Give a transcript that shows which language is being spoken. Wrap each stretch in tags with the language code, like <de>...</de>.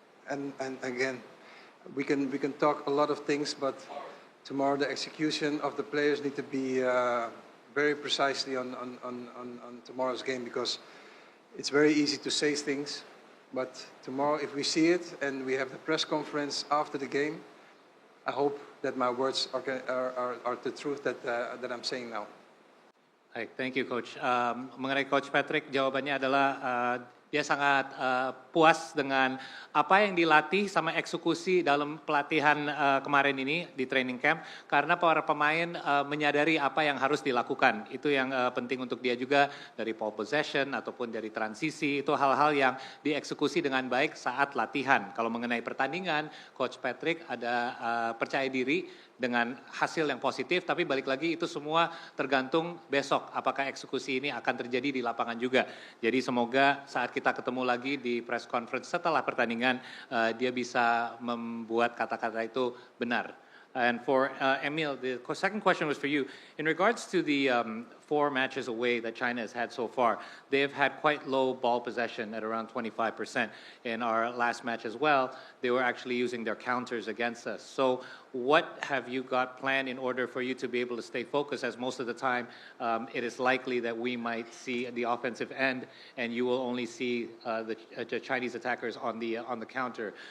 <en>And again, we can talk a lot of things, but tomorrow the execution of the players need to be very precisely on tomorrow's game, because it's very easy to say things, but tomorrow if we see it and we have the press conference after the game, I hope that my words are the truth that I'm saying now.</en> <id>Baik,</id> <en>thank you Coach.</en> <id>Mengenai Coach Patrick, jawabannya adalah dia sangat puas dengan apa yang dilatih sama eksekusi dalam pelatihan kemarin ini di training camp, karena para pemain menyadari apa yang harus dilakukan. Itu yang penting untuk dia juga, dari ball possession ataupun dari transisi, itu hal-hal yang dieksekusi dengan baik saat latihan. Kalau mengenai pertandingan, Coach Patrick ada percaya diri dengan hasil yang positif, tapi balik lagi itu semua tergantung besok apakah eksekusi ini akan terjadi di lapangan juga. Jadi semoga saat kita ketemu lagi di press conference setelah pertandingan dia bisa membuat kata-kata itu benar.</id> <en>And for Emil, the second question was for you. In regards to the 4 matches away that China has had so far, they have had quite low ball possession at around 25%. In our last match as well, they were actually using their counters against us. So what have you got planned in order for you to be able to stay focused, as most of the time it is likely that we might see the offensive end and you will only see the Chinese attackers on the counter.</en>